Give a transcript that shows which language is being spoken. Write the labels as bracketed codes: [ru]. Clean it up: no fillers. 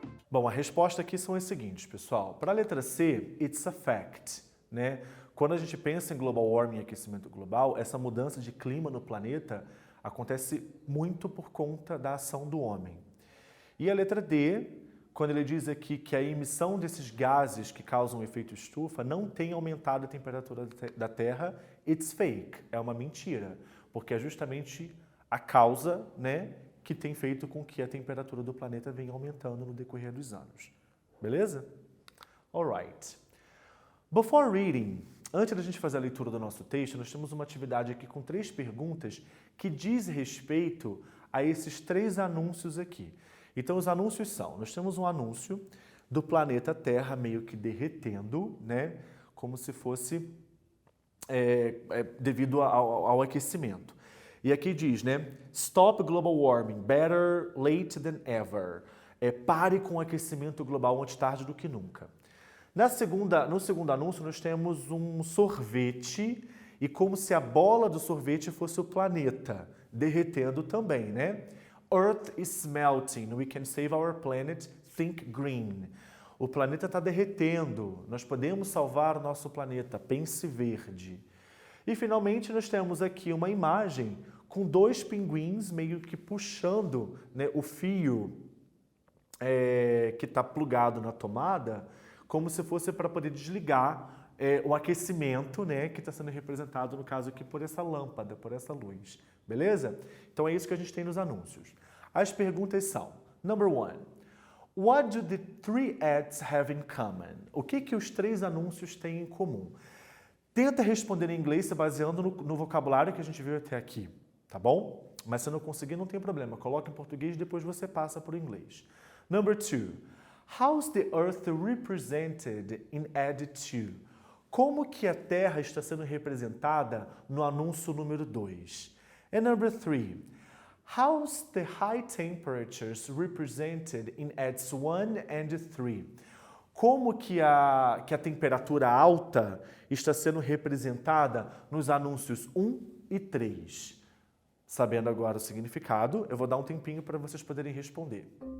[pt] Bom, a resposta aqui são as seguintes, pessoal. Para a letra C, [en] it's a fact, [pt] né? Quando a gente pensa em global warming e aquecimento global, essa mudança de clima no planeta acontece muito por conta da ação do homem. E a letra D, quando ele diz aqui que a emissão desses gases que causam o efeito estufa não tem aumentado a temperatura da Terra, [en] it's fake, [pt] é uma mentira, porque é justamente a causa, né, que tem feito com que a temperatura do planeta venha aumentando no decorrer dos anos. Beleza? Alright. [en] Before reading, [pt] antes da gente fazer a leitura do nosso texto, nós temos uma atividade aqui com 3 perguntas que diz respeito a esses 3 anúncios aqui. Então, os anúncios são, nós temos um anúncio do planeta Terra meio que derretendo, né? Como se fosse devido ao aquecimento. E aqui diz, né? [en] Stop global warming, better late than ever. [pt] Pare com o aquecimento global antes tarde do que nunca. No segundo anúncio, nós temos um sorvete e como se a bola do sorvete fosse o planeta, derretendo também, né? [en] Earth is melting, we can save our planet, think green. [pt] O planeta está derretendo, nós podemos salvar o nosso planeta, pense verde. E finalmente nós temos aqui uma imagem com 2 pinguins meio que puxando, né, o fio que está plugado na tomada, como se fosse para poder desligar o aquecimento, né, que está sendo representado, no caso aqui, por essa lâmpada, por essa luz. Beleza? Então é isso que a gente tem nos anúncios. As perguntas são, [en] number 1, What do the three ads have in common? [pt] O que os três anúncios têm em comum? Tenta responder em inglês se baseando no vocabulário que a gente viu até aqui, tá bom? Mas se não conseguir, não tem problema. Coloca em português e depois você passa para o inglês. [en] Number 2. How's the Earth represented in ad 2? [pt] Como que a Terra está sendo representada no anúncio número 2? [en] And number 3. How's the high temperatures represented in ads 1 and 3? [pt] Como que a temperatura alta está sendo representada nos anúncios 1 e 3? Sabendo agora o significado, eu vou dar um tempinho para vocês poderem responder.